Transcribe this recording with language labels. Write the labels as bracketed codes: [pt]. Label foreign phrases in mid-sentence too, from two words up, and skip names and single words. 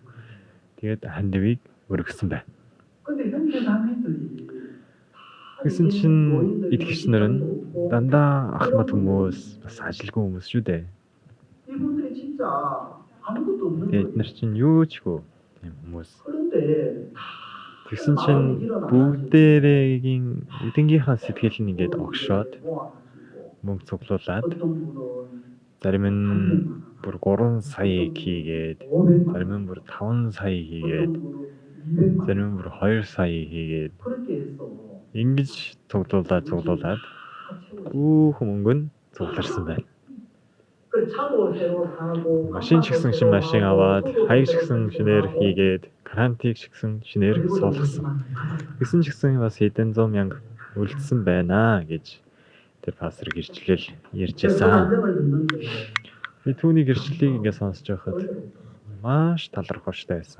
[mn] Тэгээд хандивыг өргөсөн байна. Гэсэн чинь итгэгчнэр нь дандаа ахмад хүмүүс, бас ажилгүй хүмүүс шүү дээ. Тэгээд нар чинь юу ч хөө тийм хүмүүс. Тэгсэн чинь бүгдээрийн эдгийнхаа сэтгэл нь ингээд огшоод мөнгө цуглуулад [ko] 어떤 분은 [mn] зарим нь бүр 3 саяыг хийгээд, зарим нь бүр 5 сая хийгээд, [ko] 어떤 분은 200만 [mn] зарим нь бүр 2 сая хийгээд [ko] 그렇게 해서 [mn] ингэж цуглуулад [ko] 다 채워지. [mn] бүх мөнгө нь цугларсан байна. [ko] 그 차도 새로 사고 [mn] Машин ч гэсэн шинэ машин аваад, хаяг ч гэсэн шинээр хийгээд, грантыг ч гэсэн шинээр суулгасан. Гэсэн ч гэсэн бас хэдэн зуун мянга үлдсэн байна гэж тэр пастор гэрчлэл ярьжсэн. Би түүний гэрчлэлийг ингээд сонсож байхад маш талархалтай байсан.